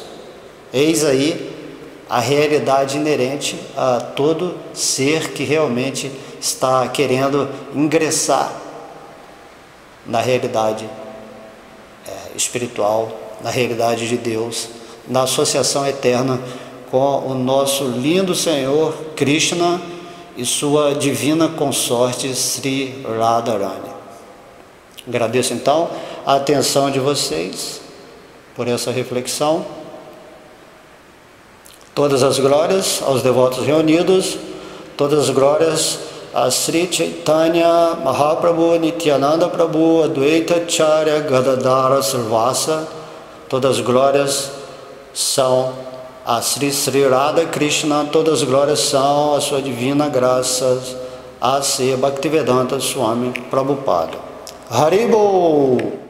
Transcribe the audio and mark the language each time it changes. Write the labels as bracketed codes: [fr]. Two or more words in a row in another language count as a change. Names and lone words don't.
[pt] Eis aí a realidade inerente a todo ser que realmente está querendo ingressar na realidade espiritual, na realidade de Deus, na associação eterna com o nosso lindo Senhor Krishna e sua divina consorte Sri Radharani. Agradeço então a atenção de vocês por essa reflexão. Todas as glórias aos devotos reunidos, todas as glórias a Sri Chaitanya Mahaprabhu, Nityananda Prabhu, Advaita Acharya Gadadhara Sarvasa. Todas as glórias são a Sri Radha Krishna, todas as glórias são a sua divina graça, a Sri Bhaktivedanta Swami Prabhupada. Haribol!